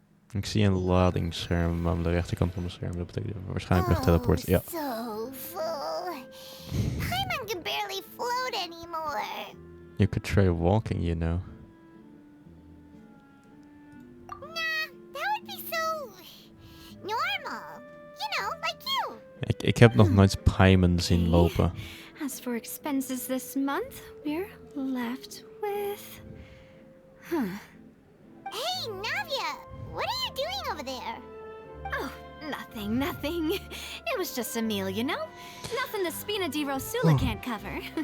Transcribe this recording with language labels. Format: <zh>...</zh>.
<nl>Ik zie een ladingsscherm aan de rechterkant van mijn scherm. Dat betekent waarschijnlijk nog teleport. Ja.</nl> <en>So full. Paimon can barely float anymore. You could try walking, you know. Nah, that would be so normal. You know, like you.</en> <nl>Ik heb nog nooit Paimon zien lopen.</nl> <en>As for expenses this month, we're left with... Huh. Hey, Navia, what are you doing over there? Oh, nothing. It was just a meal, you know? Nothing the Spina di Rosula can't cover.</en>